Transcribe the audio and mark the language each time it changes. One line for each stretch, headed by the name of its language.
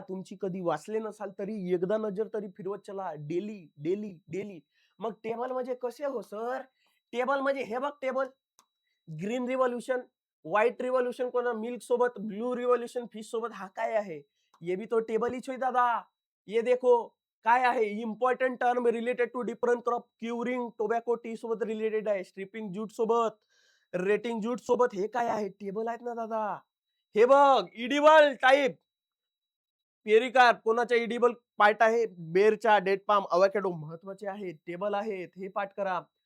Marathi: तुमची कधी वाचले नसाल तरी एकदा नजर तरी फिरवत चला. Daily daily daily. मग टेबल म्हणजे कसे हो सर? टेबल म्हणजे हे बघ table. Green revolution, white revolution कोणा मिल्क सोबत, ब्लू रिव्होल्यूशन फिश सोबत. हा काय आहे?
Hindi: ये भी तो टेबल ही दादा. ये देखो काय आहे?
English: Important term related to different crop.
Marathi: Curing tobacco T सोबत रिलेटेड आहे. स्ट्रिपिंग ज्यूट सोबत, रेटिंग ज्यूट सोबत. हे काय आहे? टेबल आहेत ना दादा. हे बघ, इडिबल टाईप पेरिकार कोणाच्या इडिबल पार्ट आहे? बेरच्या, डेट पाम, अवॅकॅडो महत्वाचे आहेत. टेबल आहेत, हे पाठ करा.